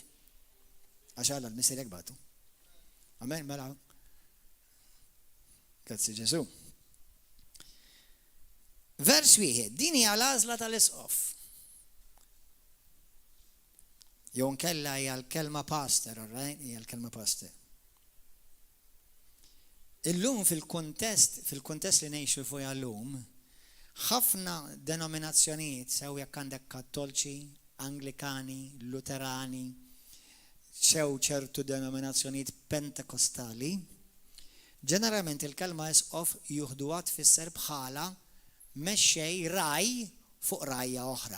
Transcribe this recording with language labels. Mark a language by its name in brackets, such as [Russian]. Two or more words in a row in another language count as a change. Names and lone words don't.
[Maltese] Għax għalla l-missier hekk bagħtu. Amen, mela. Grazzi Ġesu. Vers wieħed, din hija l-għażla tal-isqof. Jew nkella hija l-kelma pastor, [English] all right? [Maltese] Hija l-kelma pastor. Illum fil-kuntest li ngħixu fuq llum, ħafna denominazzjonijiet sew jekk għandek Kattolċi, Anglikani, Luterani, sew ċertu denominazzjonijiet Pentekostali, ġeneralment il-kelma isqof juħduha tfisser bħala mexxej raj fuq rajja oħra.